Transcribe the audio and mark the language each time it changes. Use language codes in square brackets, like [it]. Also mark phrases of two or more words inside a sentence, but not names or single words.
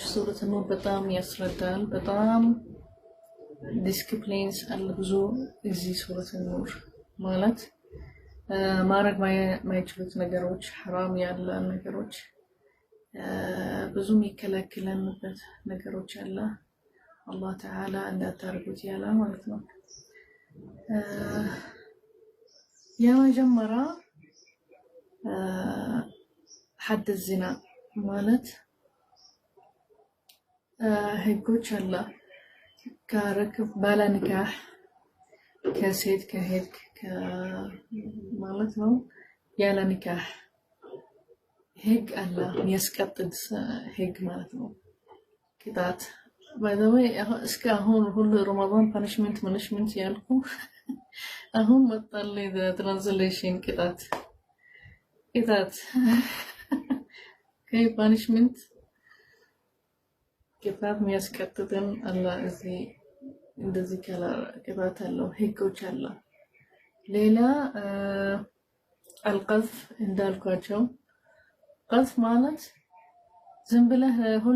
[am] ሱረቱ ኑር በጣም ያስረዳል። በጣም ዲስፕሊንስ አለ ብዙ እዚህ ሱረቱ ኑር ማለት ማረግ ማይችሉት ነገሮች حرام ያለ ነገሮች ብዙ የሚከለክለንበት ነገሮች አለ አላህ ተዓላ እንዳታርጉት ያለ ማለት ነው። የመጀመሪያ [ar] حد الزنا [am] ማለት ህጎች አለ ካረክብ ባለ ንካህ ከሴት ከሄድክ ማለት ነው ያለ ንካህ ህግ አለ የሚያስቀጥል ህግ ማለት ነው። ቅጣት [en] by the way [am] እስካሁን ሁሉ ረመዳን punishment ያልኩ አሁን መጣልኝ ትራንስሌሽን ቅጣት ከይ punishment ቅጣት የሚያስቀጥልን አለ እዚህ እንደዚህ ከላ ቅጣት አለው ህጎች አለ። ሌላ القذف እንዳልኳቸው قذف ማለት ዝም ብለህ ሁሉ